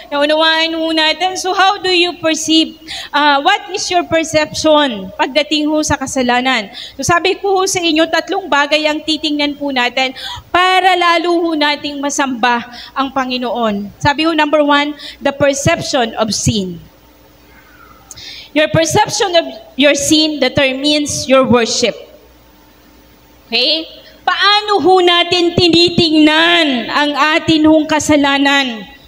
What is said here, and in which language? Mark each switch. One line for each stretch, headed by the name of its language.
Filipino: Naunawaan ho natin.
English: So how do you perceive? What is your perception
Filipino: pagdating sa kasalanan? So sabi ko sa inyo, 3 bagay ang titingnan po natin para lalo nating masamba ang Panginoon.
English: Sabi number 1, the perception of sin. Your perception of your sin determines your worship. Okay?
Filipino: Paano natin tinitingnan ang atin kasalanan?